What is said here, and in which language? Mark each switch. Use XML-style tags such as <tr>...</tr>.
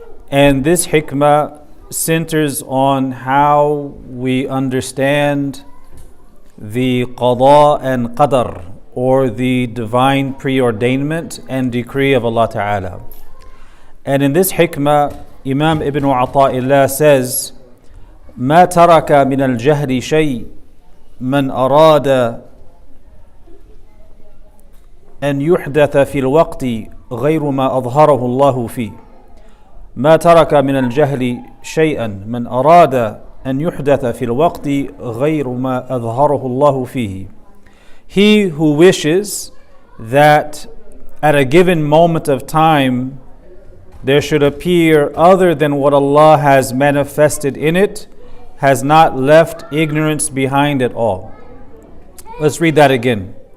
<en>And this hikmah centers on how we understand the qada and qadar, or the divine preordainment and decree of Allah Ta'ala. And in this hikmah, Imam Ibn Ata'illah says,</en> <ar>ما ترك من الجهل شيء من أراد أن يحدث في الوقت غير ما أظهره الله فيه. ما ترك من الجهل شيئا من أراد أن يحدث في الوقت غير ما أظهره الله فيه.</ar> <en>He who wishes that at a given moment of time there should appear other than what Allah has manifested in it has not left ignorance behind at all. Let's read that again.</en>